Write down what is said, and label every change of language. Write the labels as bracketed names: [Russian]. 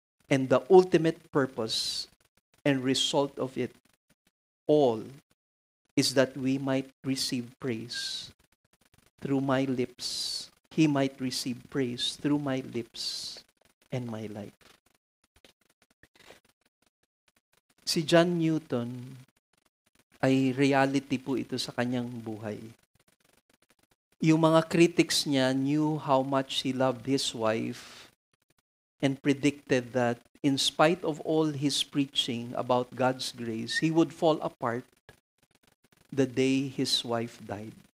[English] And the ultimate purpose and result of it all is that we might receive praise through my lips. He might receive praise through my lips and my life. [Filipino] Si John Newton ay reality po ito sa kanyang buhay. Yung mga critics niya [English] knew how much he loved his wife and predicted that in spite of all his preaching about God's grace, he would fall apart the day his wife died.